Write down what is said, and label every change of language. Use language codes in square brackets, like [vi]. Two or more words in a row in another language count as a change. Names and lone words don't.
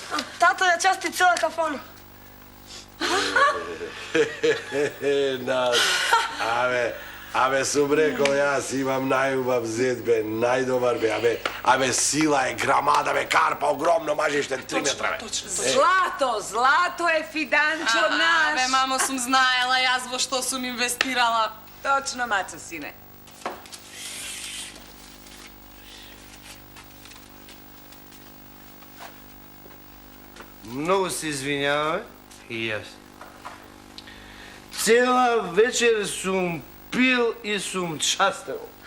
[mk] Тата ја части цела кафана. Абе, сум рекол, јас имам најубав зет, бе, најдобар, бе, абе, сила е грамада, бе, карпа, огромно, мажеште, 3 метра, бе. [sr] Zlato, zlato je Fidančo naš. [mk] Бе, мамо, сум знаела јас во што сум инвестирала. [sr] Točno, maco, sine. [mk] Многу се извинјаваме. И јас. Цела вечер сум пил и сум частел.